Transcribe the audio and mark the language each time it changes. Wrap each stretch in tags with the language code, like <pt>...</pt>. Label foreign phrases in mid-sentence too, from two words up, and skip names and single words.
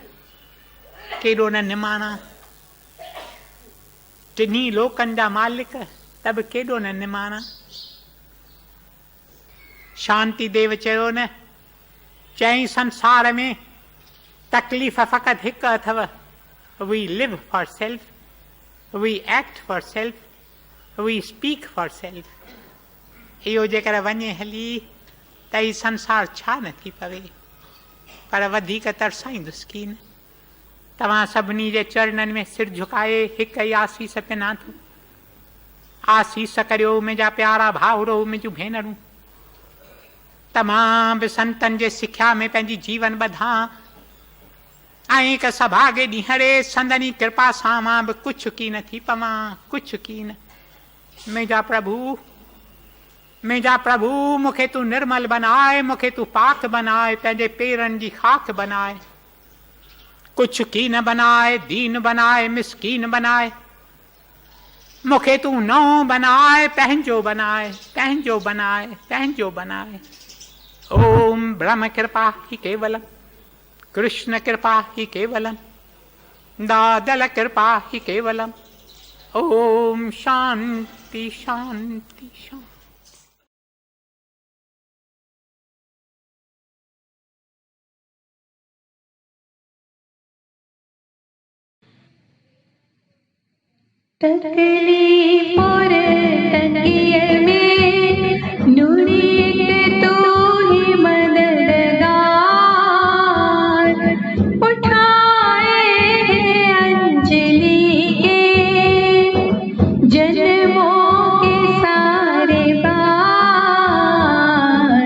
<sd>केॾो न निमाणा, टिन्ही लोकनि जा मालिक, त बि केॾो न निमाणा। शांति देव चयो न, चई संसार में तकलीफ़ फ़क़ति हिकु अथव,</sd> <en>We live for self, we act for self, we speak for self.</en> <sd>इहो जेकर वञे हली त ही संसार छा न थी पवे। पर वधीक तरसाईंदुसि कीन। तव्हां सभिनी जे चरणनि में सिर झुकाए हिकु ई आसीस पिना थो। आसीस करियो मुंहिंजा प्यारा भाउरो, मुंहिंजूं भेनरूं। तमाम बि संतनि जे सिख्या में पंहिंजी जीवन ॿधां ऐं हिकु सभागे ॾींहं संदनी कृपा सां मां बि कुझु की न थी पवां, कुझु की न। मुंहिंजा प्रभु, मुंहिंजा प्रभु, मूंखे तूं निर्मल बनाए, मूंखे तूं पाक बनाए, पंहिंजे पेरनि जी खाक बनाए। कुछ की न बनाए, दीन बनाए, मिसकीन बनाए। मूंखे तूं नओं बनाए, पंहिंजो बनाए, पंहिंजो बनाए, पंहिंजो बनाए।</sd> <sa>ओम ब्रह्म कृपा ही केवलम, कृष्ण कृपा ही केवलम, दादल कृपा ही केवलम। ओम शांति शांति शांति।</sa> <hi>तकली और तकिए में नुरी तू ही मददगार, उठाए अंजलि के जन्मों के सारे बार।</hi>